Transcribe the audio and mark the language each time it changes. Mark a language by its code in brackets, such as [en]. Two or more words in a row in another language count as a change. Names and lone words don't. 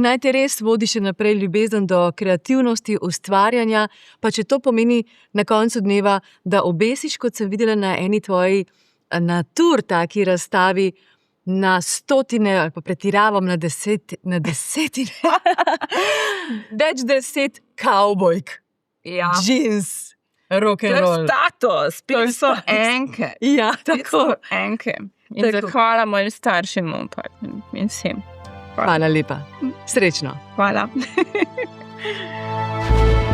[sl] naj te res vodi še naprej ljubezen do kreativnosti, ustvarjanja, pa če to pomeni na koncu dneva, da obesiš, kot sem videla na eni tvoji natur taki razstavi, na 100, ali pa pretiravam na 10, več 10 kavbojk, [en] jeans, rock and roll. [sl] To je status, spet so enke. Ja, tako. Enke. In zahvala mojim staršim in vsem. Hvala lepa. Srečno. Hvala.